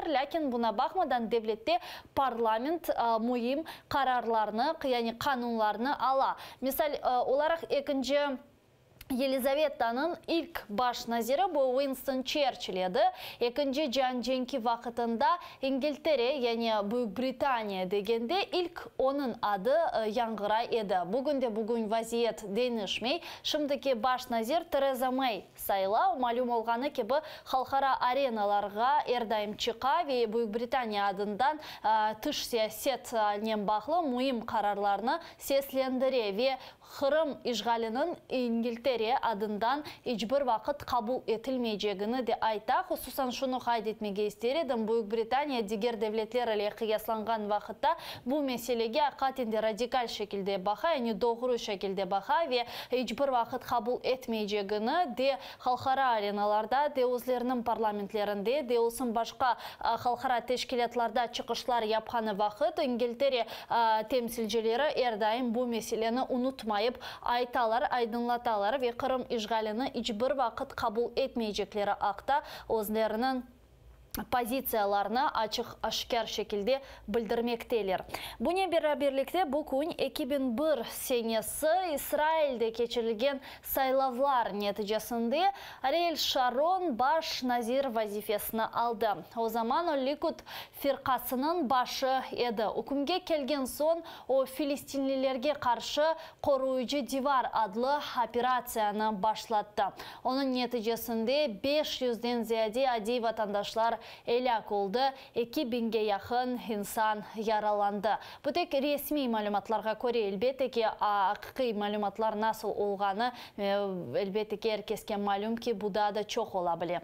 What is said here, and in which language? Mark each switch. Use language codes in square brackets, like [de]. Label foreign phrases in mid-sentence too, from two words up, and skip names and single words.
[crh] Lakin buna bakmadan devlette parlament mühim kararlarını, yani kanunlarını ala. Misal olarak ikinci Yelizaveta'nın ilk baş naziri bu Winston Churchill edi. İkinci Can Cenki vakitinde İngiltere yani Büyük Britanya degende ilk onun adı yangıray edi. Bugün vaziyet değişmey. Şimdiki baş nazir Theresa May sayıla. Malum olganı ki bu halkara arenalarga erdaim çıqa ve Büyük Britanya adından dış siyasetle bağlı mühim kararlarını seslendire ve Kırım işgalinin İngiltere adından hiçbir vakit kabul etilmeyeceğini de ayta. Hususan şunu kaydetmege isterim. Büyük Britanya diğer devletler ile kıyaslangan vakitte bu meselege hakikaten radikal şekilde baka, yani doğru şekilde baka ve hiçbir vakit kabul etmeyeceğini de halkara arenalarda, de özlerinin parlamentlerinde, de olsun başka halkara teşkilatlarda çıkışlar yapan vakit İngiltere temsilcileri erdaim bu meseleni unutmayıp aytalar, aydınlatalar ve Kırım işgalini hiçbir vakit kabul etmeyecekleri akta özlerinin позицияларны ашкар шекilde bildirmekteyler. Buna beraberlikte bu gün 2001 senesi İsrail'de geçirilgen saylavlar neticesinde Ariel Sharon baş nazir vazifesini aldı. O zaman o Likud firkasının başı edi. Hükümge kelgen son o Filistinlilerge karşı koruyucu divar adlı operasyonu başlattı. Onun neticesinde 500'den ziyade adi vatandaşlar elak oldu, 2000'ge yakın insan yaralandı. Bu tek resmi malumatlarga göre elbette ki haqiqiy malumatlar nasıl olğanı elbette ki herkesке malum ki bu da çok olabilir.